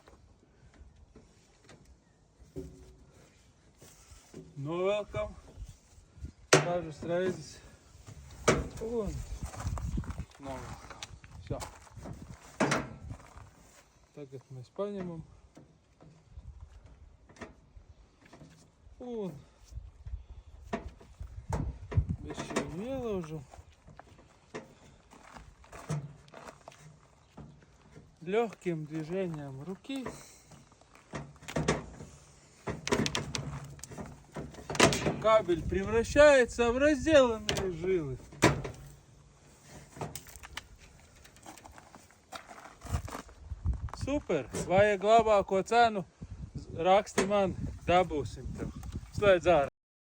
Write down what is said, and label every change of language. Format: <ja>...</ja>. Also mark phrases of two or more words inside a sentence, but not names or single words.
<lv>Novelkam dažas reizes un novelkam. Šā. Tagad mēs paņemam un bišķi viņu ielaužam.</lv> <ru>Легким движением руки кабель превращается в разделанные жилы.</ru> <lv>Super! Vajag labāko cenu, raksti man, dabūsim tev. Slēdz ārā.</lv>